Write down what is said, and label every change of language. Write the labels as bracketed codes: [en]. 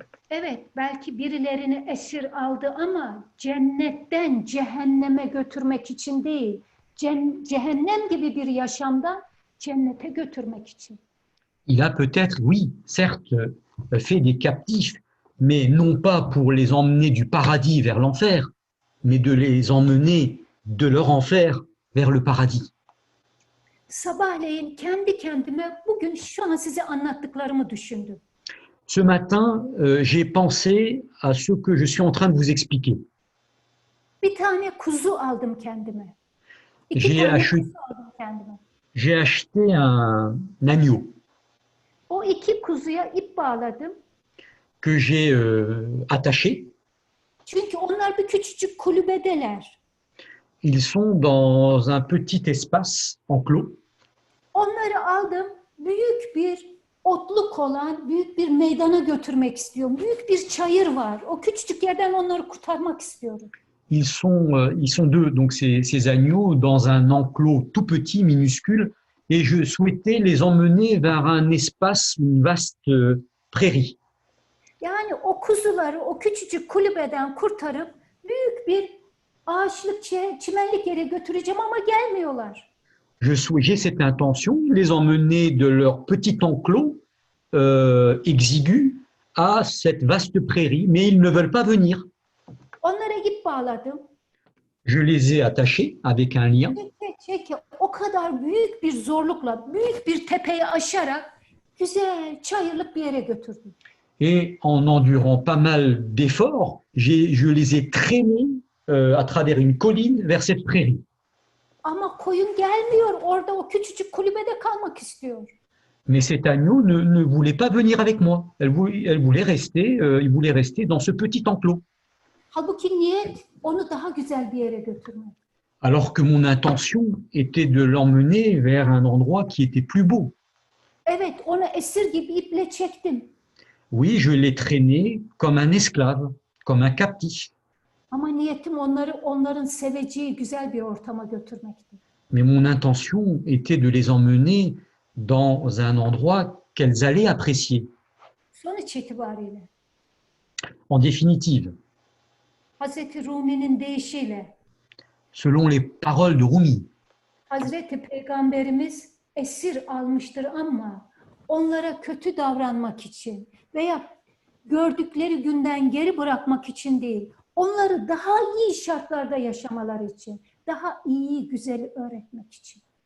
[tr] Evet, belki birilerini esir aldı ama cennetten cehenneme götürmek için değil, cehennem gibi bir yaşamdan cennete götürmek için. [fr] Il a peut-être, oui, certes, fait des captifs, mais non pas pour les emmener du paradis vers l'enfer, mais de les emmener de leur enfer vers le paradis. [tr] Sabahleyin kendi kendime bugün şu an size anlattıklarımı düşündüm. [fr] Ce matin, j'ai pensé à ce que je suis en train de vous expliquer. [tr] Bir tane kuzu aldım kendime. [fr] J'ai [tr] Kuzu aldım kendime. [fr] acheté un agneau [tr] O iki kuzuya ip bağladım. [fr] que j'ai attaché. [tr] Çünkü onlar bir küçücük kulübedeler. [fr] Ils sont dans un petit espace enclos. [tr] Onları aldım, büyük bir otluk olan büyük bir meydana götürmek istiyorum. Büyük bir çayır var. O küçücük yerden onları kurtarmak istiyorum. [fr] Ils sont deux, donc ces agneaux, dans un enclos tout petit, minuscule, et je souhaitais les emmener vers un espace, une vaste prairie. [tr] Yani o kuzuları o küçücük kulübeden kurtarıp büyük bir ağaçlık, çimenlik yere götüreceğim ama gelmiyorlar. [fr] J'ai cette intention, les emmener de leur petit enclos exigu à cette vaste prairie, mais ils ne veulent pas venir. [tr] Onlara ip bağladım. [fr] Je les ai attachés avec un lien [tr] Çeke o kadar büyük bir zorlukla, büyük bir tepeyi aşarak güzel çayırlık bir yere götürdüm. [fr] et en endurant pas mal d'efforts, je les ai traînés à travers une colline vers cette prairie. [tr] Ama koyun gelmiyor. Orada o küçücük kulübede kalmak istiyor. [fr] Mais cet agneau ne voulait pas venir avec moi. Elle voulait rester, il voulait rester dans ce petit enclos. [tr] Halbuki niyet onu daha güzel bir yere götürmek. [fr] Alors que mon intention était de l'emmener vers un endroit qui était plus beau. [tr] Evet, onu esir gibi iple çektim. [fr] Oui, je l'ai traîné comme un esclave, comme un captif. [tr] Ama niyetim onların seveceği güzel bir ortama götürmekti. [fr] Mais mon intention était de les emmener dans un endroit qu'elles allaient apprécier. [tr] Sonuç itibariyle [fr] En définitive, [tr] Hazreti Rumi'nin deyişiyle [fr] selon les paroles de Rumi, [tr] Hazreti Peygamberimiz esir almıştır ama onlara kötü davranmak için veya gördükleri günden geri bırakmak için değil, onları daha iyi şartlarda yaşamaları için, daha iyi, güzeli öğretmek için.